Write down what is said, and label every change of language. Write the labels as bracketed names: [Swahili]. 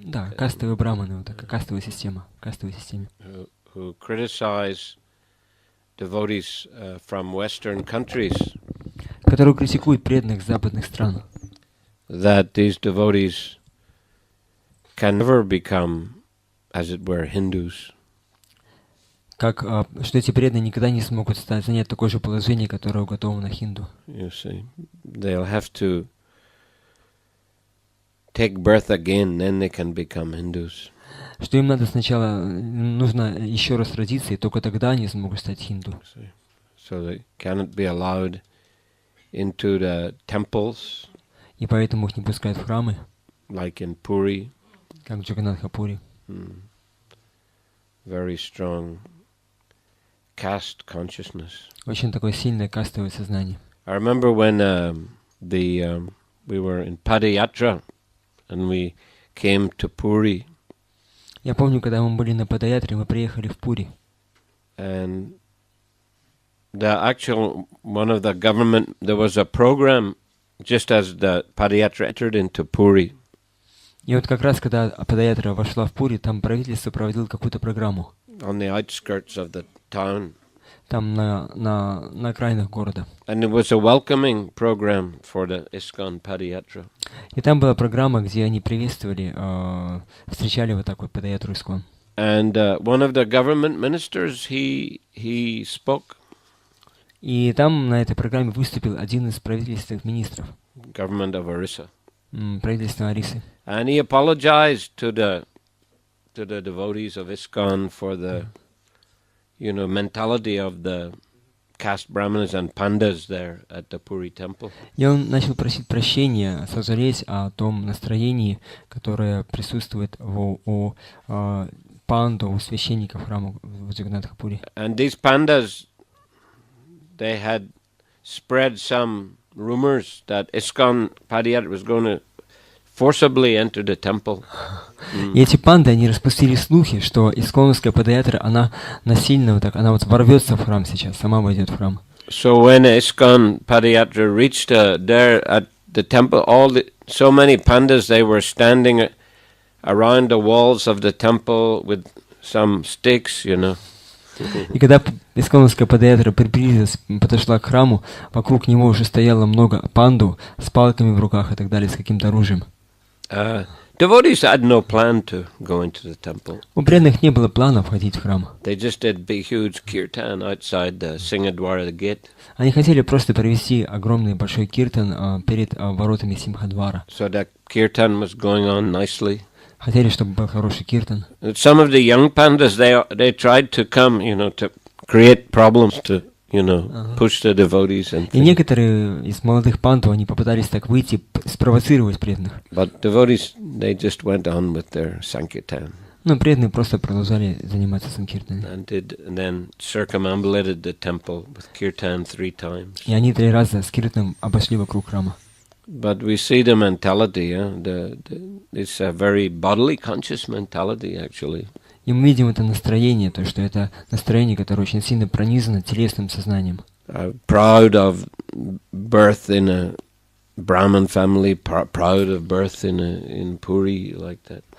[Russian] Да, кастовые браманы, вот такая кастовая система, [English] Who criticize devotees from Western countries. [Russian] Которые критикуют преданных западных стран. [English] That these devotees can never become, as it were, Hindus. [Russian] Что эти преданные никогда не смогут занять такое же положение, которое уготовано хинду. [English] You see, they'll have to take birth again, then they can become Hindus. [Russian] Что им нужно еще раз родиться, и только тогда они смогут стать хинду. [English] So they cannot be allowed into the temples. [Russian] И поэтому их не пускают в храмы. [English] Like in Puri. [Russian] Как в Джаганнатха-Пури. [English] Very strong caste consciousness. [Russian] Очень такое сильное кастовое сознание. [English] I remember when we were in Padayatra and we came to Puri. [Russian] Я помню, когда мы были на Падаятре, мы приехали в Пури. [English] And one of the government, there was a program just as the Padayatra entered into Puri. [Russian] И вот как раз, когда Падаятра вошла в Пури, там правительство проводило какую-то программу. [English] On the outskirts of the town. [Russian] Там на окраинах города. [English] And it was a welcoming program for the ISKCON Padayatra. [Russian] И там была программа, где они приветствовали, встречали вот такой Падаятру ISKCON. [English] And one of the government ministers, he spoke. [Russian] И там на этой программе выступил один из правительственных министров. [English] Government of Orissa. [Russian] Правительство Орисы. [English] And he apologized to the devotees of ISKCON for the mentality of the caste brahmanas and pandas there at the Puri temple. [Russian] И он начал просить прощения, сожалеть о том настроении, которое присутствует у панду, у священников храма в Джаганнатха-Пури. [English] And these pandas, they had spread some rumors that ISKCON Padayatra was going to forcibly enter the temple. [Russian] И эти панды, они распустили слухи, что исконовская Падаятра, она насильно она ворвется в храм сейчас, сама войдет в храм. [English] So when ISKCON Padayatra reached there at the temple, so many pandas, they were standing around the walls of the temple with some sticks, [Russian] И когда исконовская Падаятра приблизилась, подошла к храму, вокруг него уже стояло много панду с палками в руках и так далее, с каким-то оружием. [English] Devotees had no plan to go into the temple. [Russian] У преданных не было плана входить в храм. [English] They just did big, huge kirtan outside the Singhadwara gate. [Russian] Они хотели просто провести огромный большой киртан перед воротами Симхадвара. [English] So that kirtan was going on nicely. [Russian] Хотели, чтобы был хороший киртан. [English] Some of the young pandas, they tried to come, to create problems to, push the devotees. [Russian] И некоторые из молодых панду, они попытались так выйти, спровоцировать преданных. [English] But devotees, they just went on with their sankirtan. [Russian] Но преданные просто продолжали заниматься санкиртаном. [English] And then circumambulated the temple with kirtan 3 times. [Russian] И они 3 раза с киртаном обошли вокруг храма. [English] But we see the mentality, it's a very bodily conscious mentality, actually. [Russian] И мы видим это настроение, то, что это настроение, которое очень сильно пронизано телесным сознанием. [English] Proud of birth in a Brahmin family, proud of birth in Puri, like that.